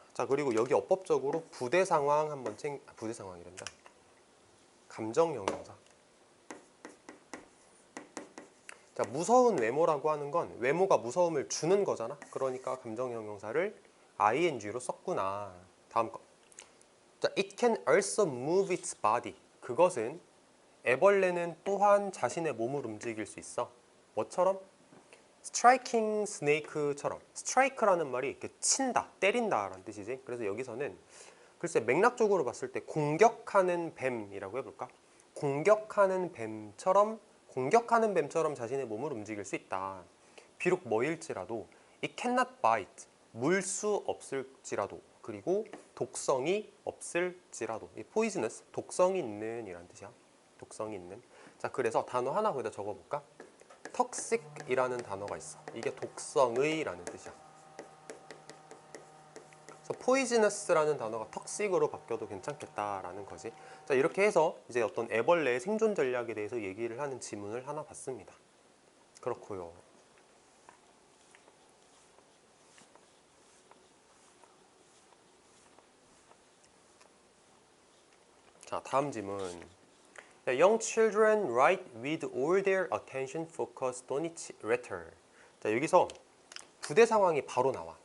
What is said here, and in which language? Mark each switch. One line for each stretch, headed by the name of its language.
Korean: 자, 그리고 여기 어법적으로 부대 상황 한번 부대 상황이란다. 감정 형용사. 자, 무서운 외모라고 하는 건 외모가 무서움을 주는 거잖아. 그러니까 감정 형용사를 ing로 썼구나. 다음 거.
English: 자, it can also move its body.
Korean: 그것은, 애벌레는 또한 자신의 몸을 움직일 수 있어. 뭐처럼?
English: striking snake
Korean: 처럼. strike라는 말이 이렇게 친다, 때린다 라는 뜻이지. 그래서 여기서는 글쎄 맥락적으로 봤을 때 공격하는 뱀이라고 해볼까? 공격하는 뱀처럼 자신의 몸을 움직일 수 있다. 비록 뭐일지라도
English: it cannot bite,
Korean: 물 수 없을지라도, 그리고 독성이 없을지라도. 이 poisonous, 독성이 있는 이란 뜻이야. 독성이 있는. 자, 그래서 단어 하나 거기다 적어볼까? toxic이라는 단어가 있어. 이게 독성의 라는 뜻이야. 그래서 poisonous라는 단어가 toxic으로 바뀌어도 괜찮겠다라는 거지. 자, 이렇게 해서 이제 어떤 애벌레의 생존 전략에 대해서 얘기를 하는 지문을 하나 봤습니다. 그렇고요. 자, 다음 지문.
English: Young children write with all their attention focused on each letter.
Korean: 자, 여기서 부대 상황이 바로 나와.